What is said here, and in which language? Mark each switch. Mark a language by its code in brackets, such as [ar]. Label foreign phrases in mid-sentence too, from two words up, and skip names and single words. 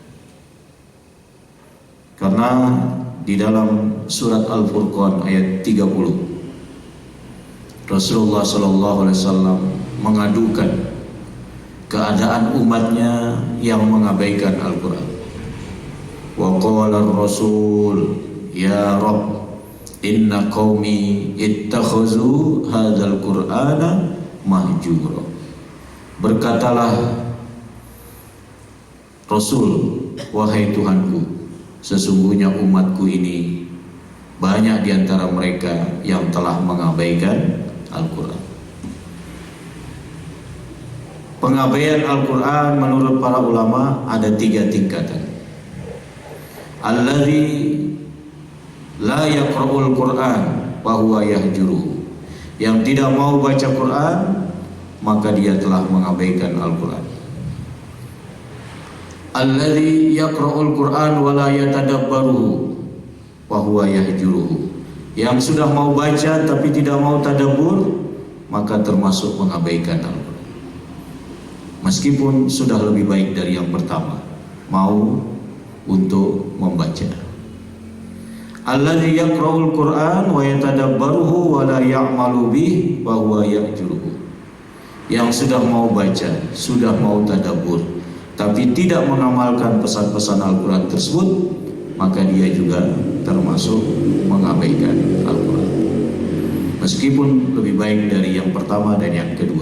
[id] Karena di dalam surat Al-Furqan ayat 30, Rasulullah SAW mengadukan keadaan umatnya yang mengabaikan Al-Quran. [ar] وقال الرسول يا رب إن قومي اتخذوا هذا القرآن مهجورا. [id] Berkatalah Rasul, wahai Tuhanku, sesungguhnya umatku ini banyak di antara mereka yang telah mengabaikan Al-Quran. Pengabaian Al-Quran menurut para ulama ada 3 tingkatan. [ar] الذي لا يقرأ القرآن وهو يهجره. [id] Yang tidak mau baca Quran, maka dia telah mengabaikan Al-Quran. [ar] الذي يقرأ القرآن ولا يتدبره وهو يهجره. [id] Yang sudah mau baca tapi tidak mau tadabbur, maka termasuk mengabaikan Al-Quran. Meskipun sudah lebih baik dari yang pertama, mau untuk membaca. [ar] الذي يقرأ القرآن ويتدبره ولا يعمل به وهو يهجره. [id] Yang sudah mau baca, sudah mau tadabbur, tapi tidak mengamalkan pesan-pesan Al-Quran tersebut, maka dia juga termasuk mengabaikan Al-Quran. Meskipun lebih baik dari yang pertama dan yang kedua.